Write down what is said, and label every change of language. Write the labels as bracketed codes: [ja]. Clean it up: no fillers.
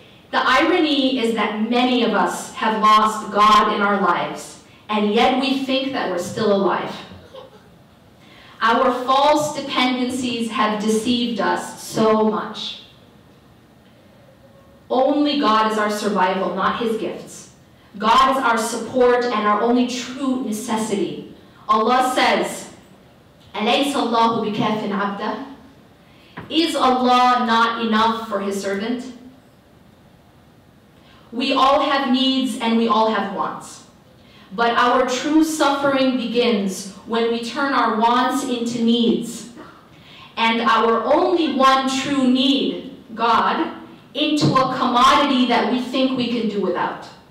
[en] The irony is that many of us have lost God in our lives, and yet we think that we're still alive. Our false dependencies have deceived us so much. Only God is our survival, not His gifts. God is our support and our only true necessity. Allah says, [ar] أَلَيْسَ اللَّهُ بِكَافٍ عَبْدَهُ? [en] Is Allah not enough for His servant? We all have needs and we all have wants. But our true suffering begins when we turn our wants into needs, and our only one true need, God, into a commodity that we think we can do without.